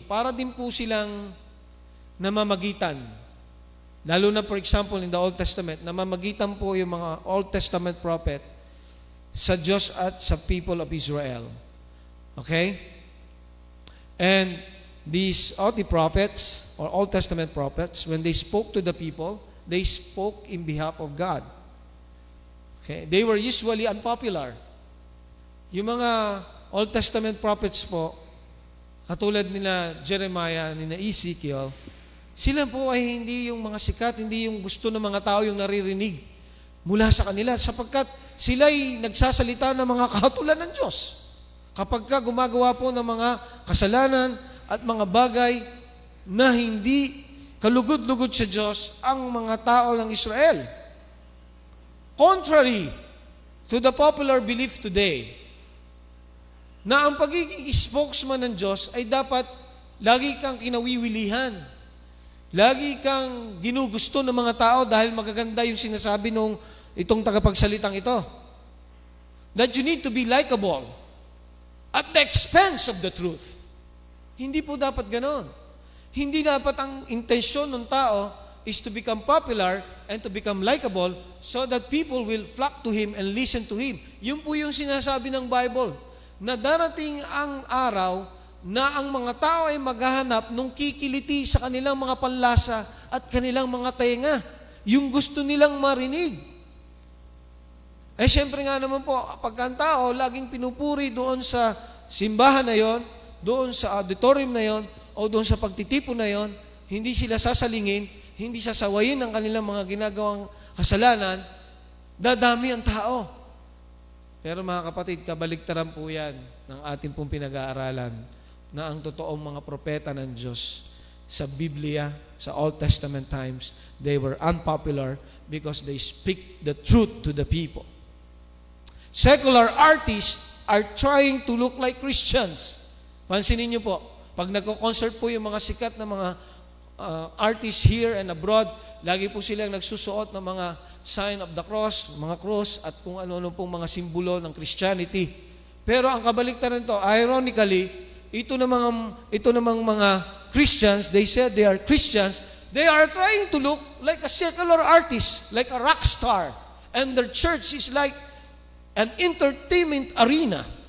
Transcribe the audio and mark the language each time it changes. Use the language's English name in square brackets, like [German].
[Filipino] Para din po silang namamagitan. Lalo na, [English] for example, in the Old Testament, [Filipino] namamagitan po yung mga Old Testament prophet sa Diyos at sa [English] people of Israel. [Filipino] Okay? [English] And these OT prophets, or Old Testament prophets, when they spoke to the people, they spoke in behalf of God. Okay? They were usually unpopular. [Filipino] Yung mga Old Testament prophets po, katulad nila Jeremiah, nila Ezekiel, sila po ay hindi yung mga sikat, hindi yung gusto ng mga tao yung naririnig mula sa kanila, sapagkat sila'y nagsasalita ng mga kahatulan ng Diyos. Kapag ka gumagawa po ng mga kasalanan at mga bagay na hindi kalugod-lugod sa Diyos ang mga tao ng Israel. [English] Contrary to the popular belief today, [Filipino] na ang pagiging spokesman ng Diyos ay dapat lagi kang kinawiwilihan. Lagi kang ginugusto ng mga tao dahil magaganda yung sinasabi nung itong tagapagsalitang ito. [English] That you need to be likable at the expense of the truth. [Filipino] Hindi po dapat ganon. Hindi dapat ang intensyon ng tao [English] is to become popular and to become likable so that people will flock to him and listen to him. [Filipino] Yun po yung sinasabi ng Bible, na darating ang araw na ang mga tao ay maghahanap nung kikiliti sa kanilang mga panlasa at kanilang mga tenga. Yung gusto nilang marinig. Eh, syempre nga naman po, pagka ang tao laging pinupuri doon sa simbahan na yon, doon sa auditorium na yon, o doon sa pagtitipon na yon, hindi sila sasalingin, hindi sasawayin ang kanilang mga ginagawang kasalanan, dadami ang tao. Pero mga kapatid, kabaligtaran po yan ng ating pong pinag-aaralan na ang totoong mga propeta ng Diyos sa Biblia, sa Old Testament times, [English] they were unpopular because they speak the truth to the people. Secular artists are trying to look like Christians. [Filipino] Pansinin niyo po, pag nagko-concert po yung mga sikat na mga artists [English] here and abroad, [Filipino] lagi po silang nagsusuot ng mga [English] sign of the cross, [Filipino] mga cross, at kung ano-ano pong mga simbolo ng Christianity. Pero ang kabaliktaran nito, [English] ironically, [Filipino] ito namang mga [English] Christians, they said they are Christians, they are trying to look like a secular artist, like a rock star. And their church is like an entertainment arena.